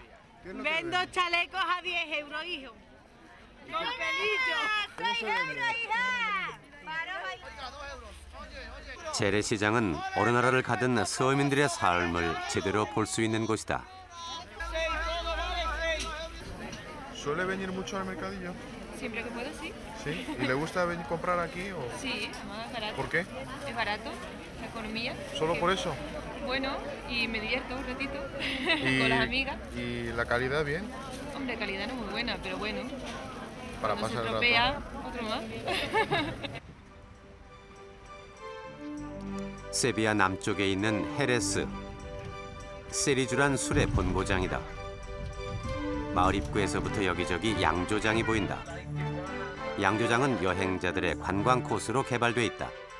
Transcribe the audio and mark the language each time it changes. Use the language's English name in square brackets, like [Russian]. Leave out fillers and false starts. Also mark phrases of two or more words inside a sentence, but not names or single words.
[Spanish] Vendo chalecos a 10 euros, hijo. Con pelillo. 6 euros, hija. [Korean] 재래시장은 어느 나라를 가든 서민들의 삶을 제대로 볼 수 있는 곳이다. [Spanish] ¿Suele venir mucho al mercadillo? Siempre que puedo, sí. ¿Sí? ¿Y le gusta venir a comprar aquí? O... Sí, es más barato. ¿Por qué? Es barato, la economía. ¿Solo por eso? Bueno, y me divierto un ratito Y- con las amigas. ¿Y la calidad bien? Hombre, calidad no es muy buena, pero bueno. Para Cuando se pasar el estropea, otro más. [Korean] 세비야 남쪽에 있는 헤레스. 세리주란 술의 본고장이다. 마을 입구에서부터 여기저기 양조장이 보인다. 양조장은 여행자들의 관광 코스로 개발돼 있다.